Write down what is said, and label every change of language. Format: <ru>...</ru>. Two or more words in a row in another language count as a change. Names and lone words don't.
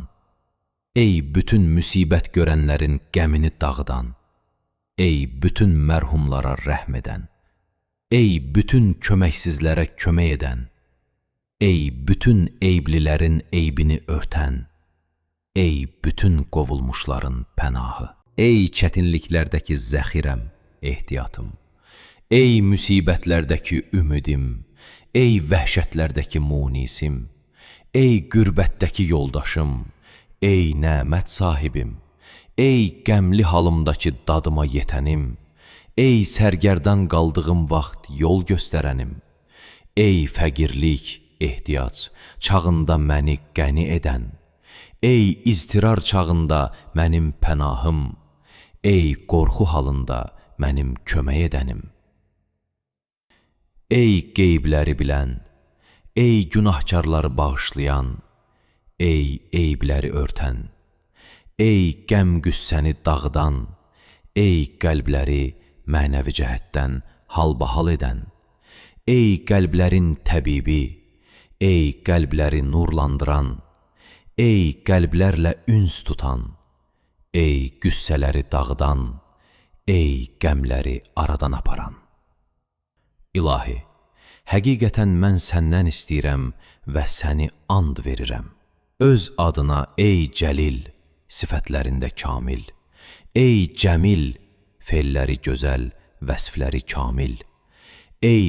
<az>Ey bütün müsibət görənlərin qəmini dağıdan. Ey bütün mərhumlara rəhm edən. Ey bütün köməksizlərə kömək edən. Ey bütün eyblilərin eybini örtən. Ey bütün qovulmuşların pənahı. Ey çətinliklərdəki zəxirəm, ehtiyatım. Ey müsibətlərdəki ümidim. Ey vəhşətlərdəki munisim. Ey qürbətdəki yoldaşım. Ey nəmət sahibim. Ey qəmli halımdakı dadıma yetənim. Ey sərgərdan qaldığım vaxt yol göstərənim. Ey fəqirlik, ehtiyac, çağında məni qəni edən. Ey iztirar çağında mənim pənahım. Ey qorxu halında mənim kömək edənim. Ey qeybləri bilən, ey günahkarları bağışlayan, ey eybləri örtən, ey qəm-qüssəni dağıdan, ey qəlbləri mənəvi cəhətdən halbahal edən, ey qəlblərin təbibi, ey qəlbləri nurlandıran, ey qəlblərlə üns tutan, ey qüssələri dağıdan, ey qəmləri aradan aparan. İlahi, həqiqətən mən səndən istəyirəm və səni and verirəm. Öz adına ey cəlil, sifətlərində kamil, ey cəmil, felləri gözəl, vəsfləri kamil, ey</az>